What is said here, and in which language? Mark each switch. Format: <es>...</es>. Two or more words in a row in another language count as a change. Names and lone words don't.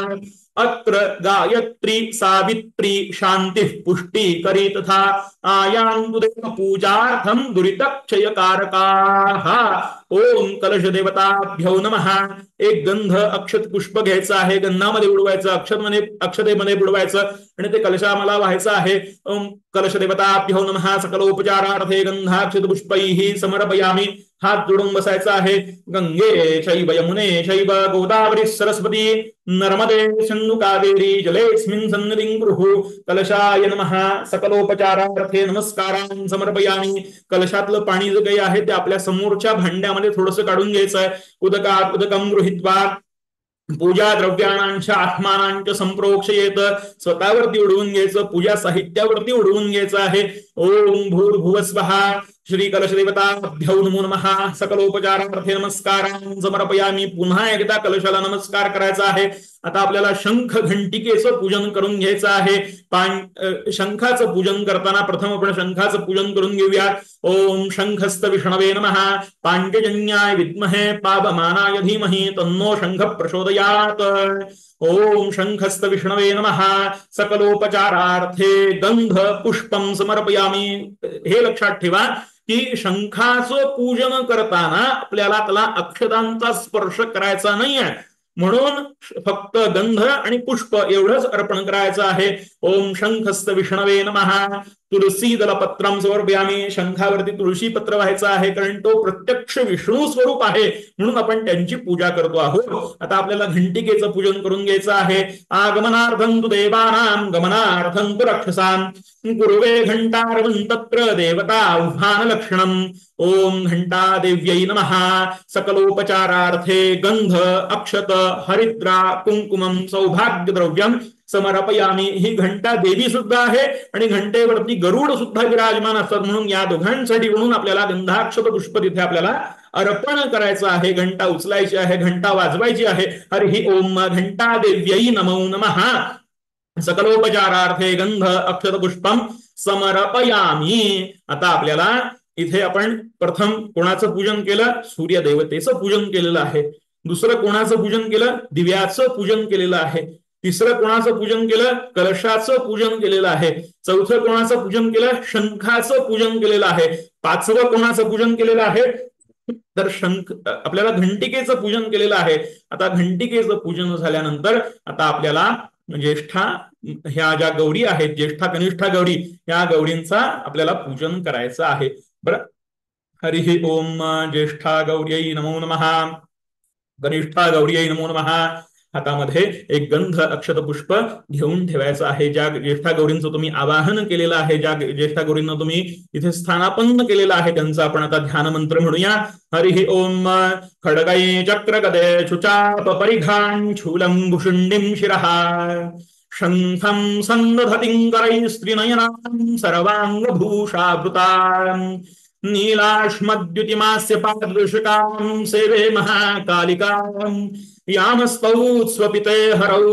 <sa>अत्र गायत्री सावित्री शान्तिः पुष्टिकरी तथा आयान्तु देव पूजार्थं दुरितक्षयकारकाः. ओम कलश देवताभ्यो नमः.</sa> <mr>एक गंध अक्षत पुष्प घ्यायचं आहे, गंधामध्ये बुडवायचं, अक्षतेमध्ये बुडवायचं आणि ते कलशाला व्हायचं आहे.</mr> <sa>ओम कलश देवताभ्यो नमः. सकलोपचारार्थे गंधाक्षत पुष्पैः समर्पयामी.</sa> <mr>हात जोडून बसायचा आहे.</mr> <sa>गंगे शैव यमुने शैव गोदावरी सरस्वती नर्मदे सिंधु कावेरी जलेस्मिन् सन्निधिं कुरु. कलशाय नमः. सकलोपचारार्थे नमस्कारान् समर्पयामी.</sa> <mr>कलशातलं पाणी जे काही आहे ते आपल्या समोरच्या भांड्यामध्ये थोडंसं काढून घ्यायचं आहे.</mr> <sa>उदकात उदकं गृहीत्वा पूजा द्रव्याणांच्या आत्मानांच्या संप्रोक्षयेत,</sa> <mr>स्वतःवरती उडवून घ्यायचं, पूजा साहित्यावरती उडवून घ्यायचं आहे.</mr> <sa>ओम भूर्भुवस्वः श्री कलशदेवताभ्यो नमो नमः. सकलोपचारार्थे नमस्कारान् समर्पयामि.</sa> <mr>पुन्हा एकदा कलशाला नमस्कार करायचा आहे. आता आपल्याला शंख घंटिकेचं पूजन करून घ्यायचं आहे. शंखाचं पूजन करताना प्रथम आपण शंखाचं पूजन करून घेऊया.</mr> <sa>ओम शंखस्त विष्णवे नमः. पांचजन्याय विद्महे पावमानाय धीमहि तन्नो शंख प्रचोदयात्. ओम शंखस्त विष्णवे नमः. सकलोपचारार्थे गंध पुष्पम समर्पयामि.</sa> <mr>हे लक्षात ठेवा की शंखाचं पूजन करताना आपल्याला त्याला अक्षतांचा स्पर्श करायचा नाहीये, म्हणून फक्त गंध आणि पुष्प एवढंच अर्पण करायचं आहे.</mr> <sa>ओम शंखस्त विष्णवे नमः. तुलसी दलपत्रम समर्पयामि.</sa> <mr>शंखावरती तुळशी पत्र व्हायचं आहे, कारण तो प्रत्यक्ष विष्णू स्वरूप आहे, म्हणून आपण त्यांची पूजा करतो आहोत. आता आपल्याला घंटिकेचं पूजन करून घ्यायचं आहे.</mr> <sa>आगमनार्थं तु देवानां गमनार्थं तु रक्षसां कुर्वे घंटार्वं तत्र देवता आह्वान लक्षणम्. ओम घंटा देव्यै नमः. सकलोपचारार्थे गंध अक्षत हरिद्रा कुंकुमम सौभाग्य द्रव्यम समर्पयामि.</sa> <mr>ही घंटा देवी सुद्धा आहे आणि घंटेवरती गरुड सुद्धा विराजमान असतात, म्हणून या दोघांसाठी म्हणून आपल्याला गंधाक्षत पुष्प तिथे आपल्याला अर्पण करायचं आहे. घंटा उचलायची आहे, घंटा वाजवायची आहे. हरिः ओम घंटा देव्यै नमो नमः. सकलोपचारार्थे गंध अक्षत पुष्पम समर्पयामि. आता आपल्याला इथे आपण प्रथम कोणाचं पूजन केलं? सूर्यदेवतेचं पूजन केलेलं आहे. दुसरं कोणाचं पूजन केलं? दिव्याचं पूजन केलेलं आहे. तिसरं कोणाचं पूजन केलं? कलशाचं पूजन केलेलं आहे. चौथं कोणाचं पूजन केलं? शंखाचं पूजन केलेलं आहे. पाचवं कोणाचं पूजन केलेलं आहे? तर शंख आपल्याला घंटिकेचं पूजन केलेलं आहे. आता घंटिकेचं पूजन झाल्यानंतर आता आपल्याला ज्येष्ठा ह्या ज्या गौरी आहेत, ज्येष्ठा कनिष्ठा गौरी, या गौरींचा आपल्याला पूजन करायचं आहे. बरं,</mr> <sa>हरिः ओम ज्येष्ठा गौर्यै नमो नमः. कनिष्ठा गौर्यै नमो नमः.</sa> <mr>हातामध्ये एक गंध अक्षत पुष्प घेऊन ठेवायचं आहे. ज्या ज्येष्ठा गौरींचं तुम्ही आवाहन केलेलं आहे, ज्या ज्येष्ठा गौरींना तुम्ही इथे स्थानापन्न केलेलं आहे, त्यांचा आपण आता ध्यान मंत्र म्हणूया.</mr> <sa>हरिः ओम खड्गै चक्र गदे शुचाप परिघान् शूलं भुषुण्डिं शिरः शंखं सन्दधतिं करैस्त्रिनयनां सर्वाङ्गभूषावृताम् नीलाश्मद्युतिमास्य पादृशकां सेवे महाकालिकाम् यामस्तौ स्वपिते हरौ</sa>